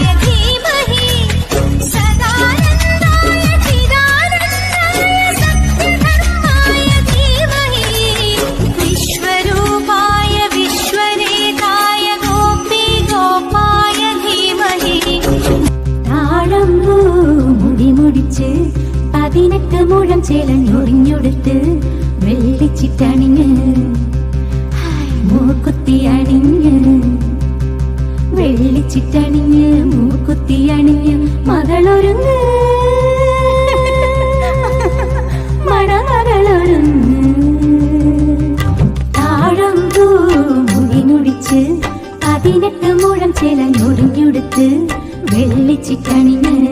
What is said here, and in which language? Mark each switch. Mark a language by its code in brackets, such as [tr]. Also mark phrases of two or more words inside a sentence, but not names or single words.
[sa] धीमहि सदानन्दाय चिदानन्दाय सत्यधर्माय धीमहि विश्वरूपाय विश्वनेताय गोपी गोपाय धीमहि [ml] ताळമ്പू മുടിമുടിച്ച് 18 മുഴം ചേലഞ്ഞൊറിഞ്ഞൊടുത്ത് വെള്ളിച്ചിട്ടണിഞ്ഞ് മൂക്കുത്തി അണിഞ്ഞ് വെള്ളിച്ചിട്ടണിഞ്ഞ് മൂക്കുത്തി അണിഞ്ഞ് മകളൊരുങ്ങ് മണമകളൊരുങ്ങ് താഴമ്പൂ മുടിമുടിച്ച് 18 മുഴം ചേലഞ്ഞൊറിഞ്ഞൊടുത്ത് വെള്ളിച്ചിട്ടണിഞ്ഞ്